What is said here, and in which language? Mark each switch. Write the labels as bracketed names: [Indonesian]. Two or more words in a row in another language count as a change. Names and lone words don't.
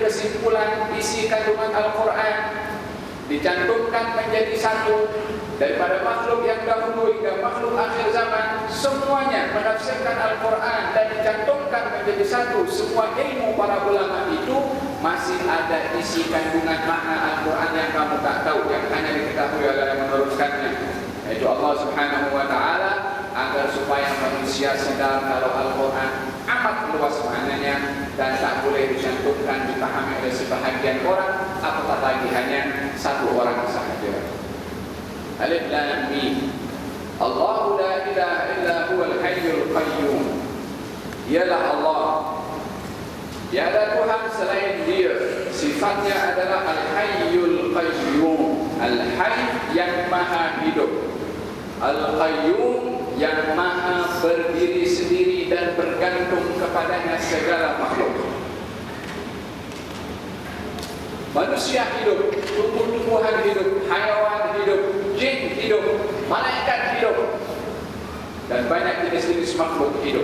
[Malay] kesimpulan isi kandungan Al-Quran dicantumkan menjadi satu daripada makhluk yang dahulu hingga makhluk akhir zaman, semuanya menafsirkan Al-Quran dan dicantumkan menjadi satu, semua ilmu para ulama itu masih ada isi kandungan makna Al-Quran yang kamu tak tahu, yang hanya diketahui oleh yang meneruskannya, yaitu [Arabic] الله سبحانه وتعالى, [Malay] agar supaya manusia sedar kalau Al-Quran amat luas maknanya dan tak boleh dicantumkan dipahami oleh sebahagian orang, apatah lagi hanya satu orang sahaja. [Arabic] ألف لام ميم. الله لا إله إلا هو الحي القيوم. [Malay] Ialah Allah, tiada Tuhan selain Dia. Sifatnya adalah [Arabic] الحي القيوم, [Malay] Al-Hayy yang maha hidup, Al-Qayyum yang maha berdiri sendiri dan bergantung kepadanya segala makhluk. Manusia hidup, tumbuh-tumbuhan hidup, hayawan hidup, jin hidup, malaikat hidup, dan banyak jenis-jenis makhluk hidup.